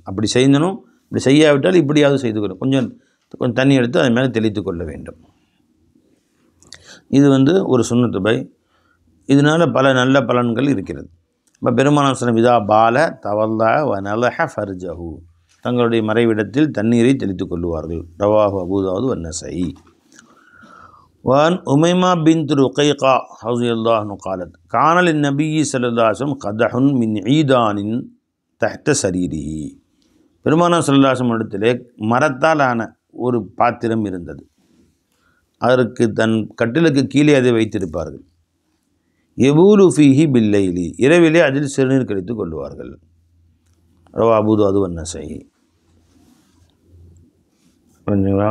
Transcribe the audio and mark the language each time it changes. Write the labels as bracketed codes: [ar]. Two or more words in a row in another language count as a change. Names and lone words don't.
[ta] அப்படி செய்யணும், இப்படி செய்யாவிட்டால் இப்படியாவது செய்து கொள்ளும். கொஞ்சம் தண்ணி எடுத்து அது மேலே தெளித்து கொள்ள வேண்டும். இது ஒரு சுன்னத்து பை. இதனால் பல நல்ல பலன்கள் இருக்கிறது. இப்போ பெருமானார் [ar] صلى الله عليه وسلم بال توضأ و نضح فرجه, [ta] தங்களுடைய மறைவிடத்தில் தண்ணீரை தெளித்து கொள்வார்கள். [ar] رواه أبو داود و النسائي. وعن أميمة بنت رقيقة رضي الله عنها قالت كان للنبي صلى الله عليه وسلم قدح من عيدان تحت سريره. [ta] பெருமானார் [ar] صلى الله عليه وسلم [ta] இடத்திலே மரத்தால் ஆன ஒரு பாத்திரம் இருந்தது. அதற்கு தன் கட்டிலுக்கு கீழே அதை வைத்திருப்பார்கள். [ar] يبول فيه بالليل, [ta] இரவிலே அதில் சிறுநீர் கழித்து கொள்வார்கள். [ar] رواه أبو داود و النسائي. புரிஞ்சுங்களா?